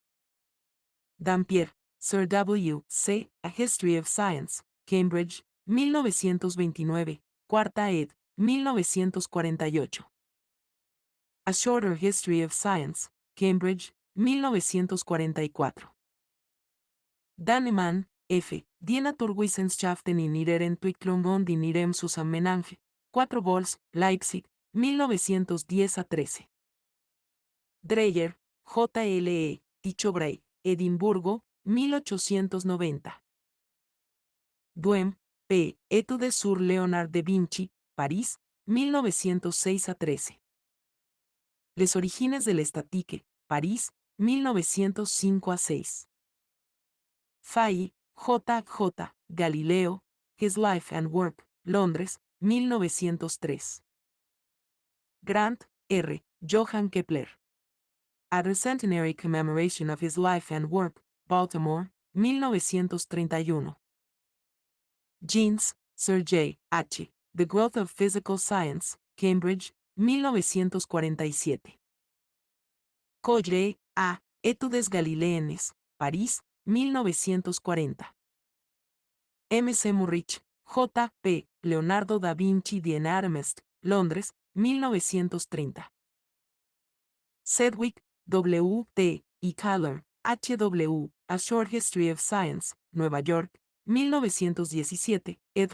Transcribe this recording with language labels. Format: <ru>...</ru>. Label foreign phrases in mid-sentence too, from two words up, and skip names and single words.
<en>Dampier, Sir W. C. A History of Science, Cambridge, 1929,</en> <es>cuarta ed.,</es> <en>1948. A Shorter History of Science, Cambridge, 1944.</en> <de>Dannemann, F. Die Naturwissenschaften in ihrer Entwicklung und in ihrem Zusammenhang, 4 vols, Leipzig, 1910-13.</de> <es>Dreyer, J. L. E. Tichobray, Edimburgo, 1890.</es> <fr>Duhem, P. Études sur Léonard de Vinci, París, 1906-13. Les origines de l'Estatique, París, 1905-6.</fr> <en>Fay, J. J. Galileo, His Life and Work, Londres, 1903. Grant, R. Johann Kepler. A Centenary Commemoration of His Life and Work, Baltimore, 1931. Jeans, Sir J. H. The Growth of Physical Science, Cambridge, 1947.</en> <fr>Colle, A. Études Galiléennes, París, 1940. M. C. Murrich,</fr> <en>J. P. Leonardo da Vinci die Anatomist, Londres, 1930. Sedgwick, W. T. y Kahler, H. W. A Short History of Science,</en> <es>Nueva York, 1917, ed.</es>